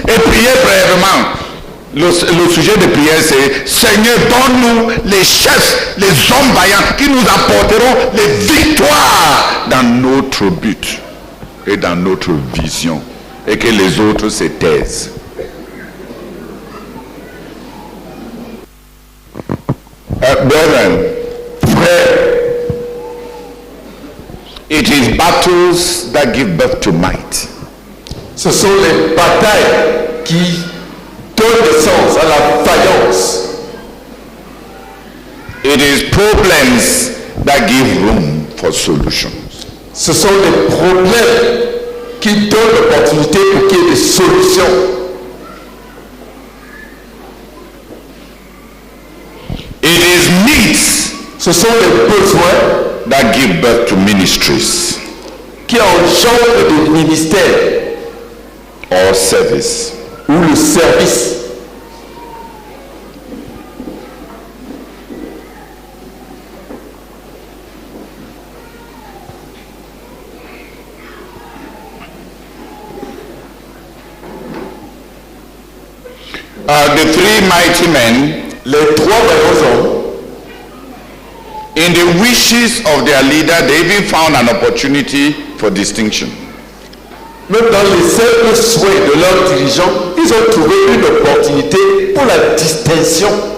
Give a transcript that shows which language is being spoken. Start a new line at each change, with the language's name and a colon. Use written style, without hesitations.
French: Et priez brièvement. Le sujet de prière, c'est Seigneur, donne-nous les chefs, les hommes vaillants qui nous apporteront les victoires dans notre but et dans notre vision. Et que les autres se taisent.
English: Brethren, prayer, it is battles that give birth to might.
French: Ce sont les batailles qui donnent naissance à la vaillance.
English: It is problems that give room for solutions.
French: Ce sont les problèmes qui donnent l'opportunité pour qu'il y ait des solutions.
English: It is needs
French: Ce sont les besoins
English: that give birth to ministries
French: qui engendrent des ministères
English: or service.
French: ou le service.
English: The three mighty men,
French: Les trois vaillants hommes,
English: in the wishes of their leader, they even found an opportunity for distinction.
French: même dans les simples souhaits de leurs dirigeants, ils ont trouvé une opportunité pour la distinction.